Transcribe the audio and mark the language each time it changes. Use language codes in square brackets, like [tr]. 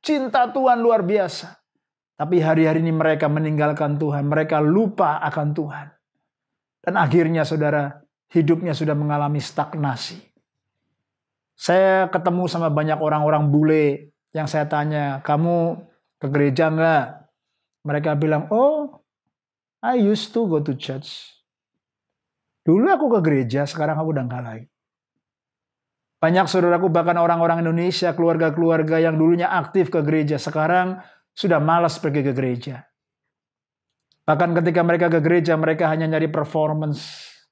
[id] Cinta Tuhan luar biasa. Tapi hari-hari ini mereka meninggalkan Tuhan. Mereka lupa akan Tuhan. Dan akhirnya, saudara, hidupnya sudah mengalami stagnasi. Saya ketemu sama banyak orang-orang bule yang saya tanya, kamu ke gereja enggak? Mereka bilang, oh, [en] I used to go to church. [id] Dulu aku ke gereja, sekarang aku udah enggak lagi. Banyak saudaraku, bahkan orang-orang Indonesia, keluarga-keluarga yang dulunya aktif ke gereja, sekarang sudah malas pergi ke gereja. Bahkan ketika mereka ke gereja, mereka hanya nyari performance.